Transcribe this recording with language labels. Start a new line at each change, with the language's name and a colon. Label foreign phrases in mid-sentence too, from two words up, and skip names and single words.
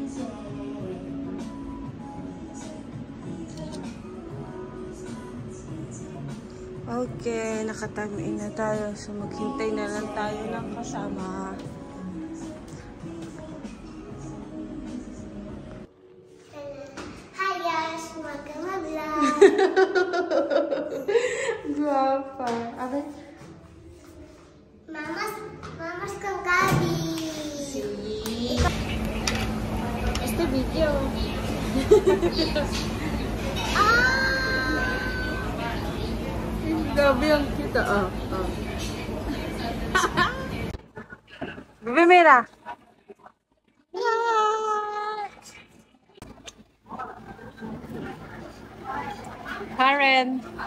Filipino: Okay, naka-time in na tayo. So, maghintay na lang tayo ng kasama.
English: Hi guys, welcome to vlog.
Spanish: Guapa. A ver. Vamos con Gaby. Sí. Este video.
Filipino: Gabi ang kita.
Spanish: Bebe, mira. Karen.